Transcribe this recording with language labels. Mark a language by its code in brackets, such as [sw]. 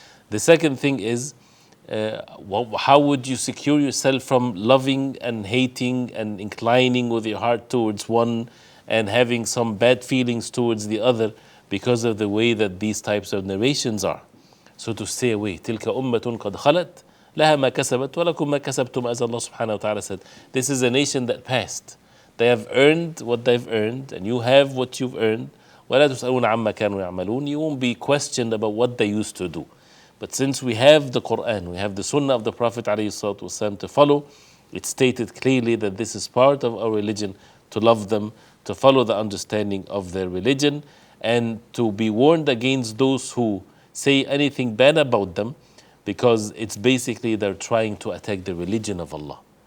[en] The second thing is, how would you secure yourself from loving and hating and inclining with your heart towards one and having some bad feelings towards the other because of the way that these types of narrations are. So to stay away. [ar] تِلْكَ أُمَّةٌ قَدْ خَلَتْ لَهَا مَا كَسَبَتْ وَلَكُمْ مَا كَسَبْتُمْ, [en] as Allah subhanahu wa ta'ala said. This is a nation that passed. They have earned what they've earned, and you have what you've earned. [ar] وَلَا تُسْأَلُونَ عَمَّا كَانُوا يَعْمَلُونَ. [en] You won't be questioned about what they used to do. But since we have the Quran, we have the Sunnah of the Prophet ﷺ to follow, it's stated clearly that this is part of our religion, to love them, to follow the understanding of their religion, and to be warned against those who say anything bad about them, because it's basically they're trying to attack the religion of Allah.